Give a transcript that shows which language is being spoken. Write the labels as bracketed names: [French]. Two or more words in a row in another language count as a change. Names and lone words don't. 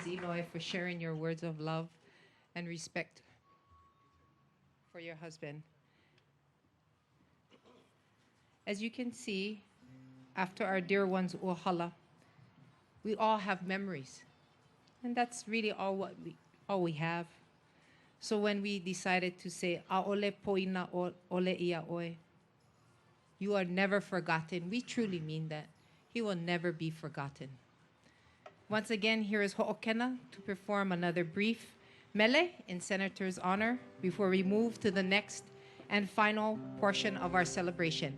[English] Inouye, for sharing your words of love and respect for your husband. As you can see, after our dear one's uhala, we all have memories. And that's really all we have. So when we decided to say, [Hawaiian] "Aole poina ole ia oe," [English] you are never forgotten. We truly mean that. He will never be forgotten. Once again, here is Ho'okena to perform another brief mele in Senator's honor before we move to the next and final portion of our celebration.